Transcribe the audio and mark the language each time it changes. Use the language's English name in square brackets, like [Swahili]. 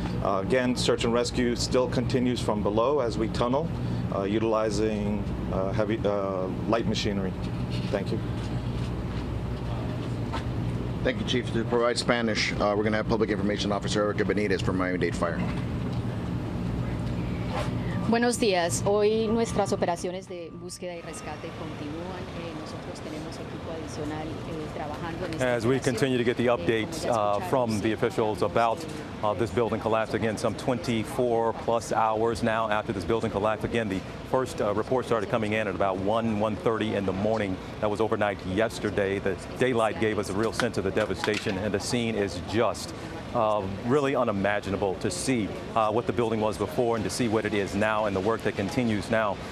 [English] Again, search and rescue still continues from below as we tunnel, utilizing heavy light machinery. Thank you. Thank you, Chief. To provide Spanish, we're going to have Public Information Officer Erica Benitez from Miami-Dade Fire. [Spanish] Buenos días. Hoy nuestras operaciones de búsqueda y rescate continúan. Nosotros tenemos equipo adicional trabajando en esta [English] As we continue to get the updates from the officials about this building collapse, again, some 24 plus hours now after this building collapsed. Again, the first report started coming in at about 1:30 in the morning. That was overnight yesterday. The daylight gave us a real sense of the devastation, and the scene is just really unimaginable to see what the building was before and to see what it is now and the work that continues now.